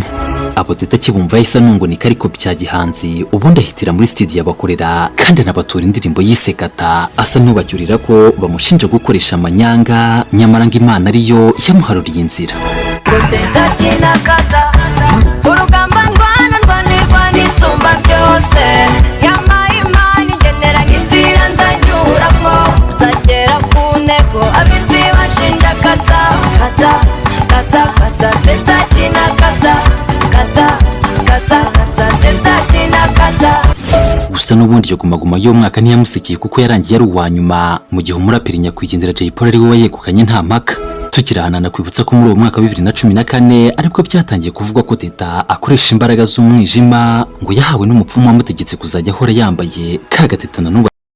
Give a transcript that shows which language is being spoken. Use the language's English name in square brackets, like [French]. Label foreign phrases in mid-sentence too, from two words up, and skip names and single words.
[Kinyarwanda] Abo Teta kibumva yahise anungunika ariko bya gihanzi, ubundi ahitira muri studio abakorera kandi anabatura indirimbo yise Kata, asa n'ubacyurira ko bamushinja gukoresha amanyanga, nyamara ngo Imana ariyo yamuharuriye inzira. Teta kinakata, urugamba ndwanirwa n'isumba byose, yamaye Imana ingenera inzira nzanyuramo, nzagera ku ntego abisi banshinja kata kata kata kata. Teta kinakata kata kata kata, Teta kinakata. Gusa n'ubundi yo Guma Guma yo mwaka ntiyamusikiye kuko yarangiye ari uwa nyuma, mu gihe umuraperi nyakwigendera Jay Paul ari we wayegukanye nta mpaka. tukirahanana kwibutsa ko muri uwo mwaka wa 2014 aribwo byatangiye kuvugwa ko Teta akoresha imbaraga z'umwijima ngo yahawe n'umupfumu wamutegetse kuzajya ahora yambaye kagatetana n'ubu.